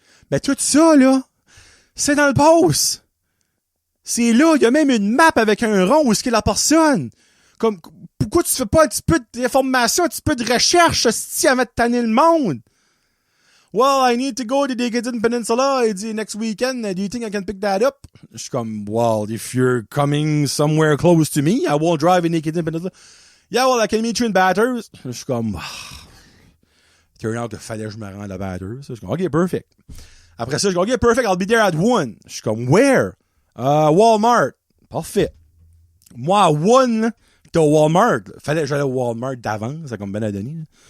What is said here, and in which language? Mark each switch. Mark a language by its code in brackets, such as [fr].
[fr] Ben, tout ça, là, c'est dans le post. C'est là, il y a même une map avec un rond où est-ce qu'il y a la personne. Comme, pourquoi tu fais pas un petit peu d'information, un petit peu de recherche, si avant de tanner le monde? [en] Well, I need to go to the Gadsden Peninsula. [fr] Il dit, [en] next weekend, do you think I can pick that up? [fr] Je suis comme, [en] well, if you're coming somewhere close to me, I won't drive in the Gadsden Peninsula. Yeah, well, I can meet you in Bathurst. [fr] Je suis comme, [en] turn out [fr] qu'il fallait que je me rende à Bathurst. Je suis comme, [en] OK, perfect. [fr] Après ça, je dis, [en] OK, perfect, I'll be there at 1. [fr] Je suis comme, [en] where? [fr] Walmart. Parfait. Moi, à 1, j'étais au Walmart. Fallait que j'allais au Walmart d'avance, c'est comme Ben Adoni.